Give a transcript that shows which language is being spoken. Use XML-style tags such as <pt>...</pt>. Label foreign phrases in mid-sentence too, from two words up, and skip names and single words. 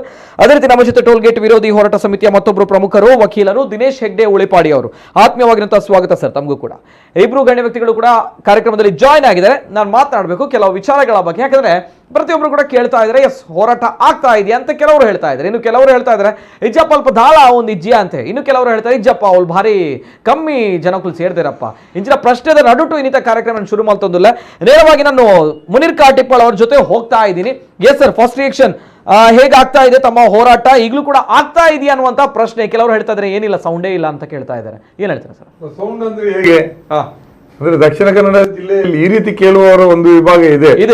<kn>ಅದೇ ರೀತಿ ನಮ್ಮ ಜೊತೆ</kn> <en>toll gate</en> <kn>ವಿರೋಧಿ ಹೋರಾಟ ಸಮಿತಿಯ ಮತ್ತೊಬ್ಬರು ಪ್ರಮುಖರು, ವಕೀಲರು ದಿನೇಶ್ ಹೆಗ್ಡೆ ಉಳಿಪಾಡಿ ಅವರು. ಆತ್ಮೀಯವಾಗಿರುವಂತಹ ಸ್ವಾಗತ ಸರ್ ತಮಗೂ ಕೂಡ. ಇಬ್ರು ಗಣ್ಯ ವ್ಯಕ್ತಿಗಳು ಕೂಡ ಕಾರ್ಯಕ್ರಮದಲ್ಲಿ ಜಾಯಿನ್ ಆಗಿದ್ದಾರೆ. ನಾನು ಮಾತನಾಡಬೇಕು ಕೆಲವು ವಿಚಾರಗಳ ಬಗ್ಗೆ, ಯಾಕಂದ್ರೆ ಪ್ರತಿಯೊಬ್ಬರು ಕೂಡ ಕೇಳ್ತಾ ಇದ್ದಾರೆ ಎಸ್ ಹೋರಾಟ ಆಗ್ತಾ ಇದೆಯಾ ಅಂತ ಕೆಲವರು ಹೇಳ್ತಾ ಇದ್ದಾರೆ. ಇನ್ನು ಕೆಲವರು ಹೇಳ್ತಾ ಇದ್ದಾರೆ</kn> <tcy>ಇಜ್ಜಪ್ಪ ಅಲ್ಪ ದಾಳ ಒಂದು ಇಜ್ಜಿಯ</tcy> <kn>ಅಂತೆ, ಇನ್ನು ಕೆಲವರು ಹೇಳ್ತಾರೆ</kn> <tcy>ಇಜ್ಜಪ್ಪ ಅವ್ಳು</tcy> <kn>ಭಾರಿ ಕಮ್ಮಿ ಜನಕ್ಕೂ ಸೇರ್ದಿರಪ್ಪ.</kn> <tcy>ಇಂಚಿನ ಪ್ರಶ್ನೆದ ನಡುಟು ಇನ್ನಿತ ಕಾರ್ಯಕ್ರಮ ಶುರು ಮಾಡ್ತಂದಿಲ್ಲ.</tcy> <kn>ನೇರವಾಗಿ ನಾನು ಮುನೀರ್ ಕಾಟಿಪಾಳ್ ಅವ್ರ ಜೊತೆ ಹೋಗ್ತಾ ಇದ್ದೀನಿ. ಎಸ್ ಸರ್,</kn> <en>first reaction</en> <kn>ಹೇಗಾಗ್ತಾ ಇದೆ ತಮ್ಮ ಹೋರಾಟ, ಈಗಲೂ ಕೂಡ ಆಗ್ತಾ ಇದೆಯಾ ಅನ್ನುವಂತ ಪ್ರಶ್ನೆ. ಕೆಲವರು ಹೇಳ್ತಾ ಇದ್ದಾರೆ ಏನಿಲ್ಲ, ಸೌಂಡೇ ಇಲ್ಲ ಅಂತ ಕೇಳ್ತಾ ಇದ್ದಾರೆ. ಏನ್ ಹೇಳ್ತಾರೆ ಸರ್? ಸೌಂಡ್ ಅಂದ್ರೆ ಹೇಗೆ ಅಂದ್ರೆ ದಕ್ಷಿಣ ಕನ್ನಡ ಜಿಲ್ಲೆಯಲ್ಲಿ ಈ ರೀತಿ ಕೇಳುವವರ ಒಂದು ವಿಭಾಗ ಇದೆ.</kn>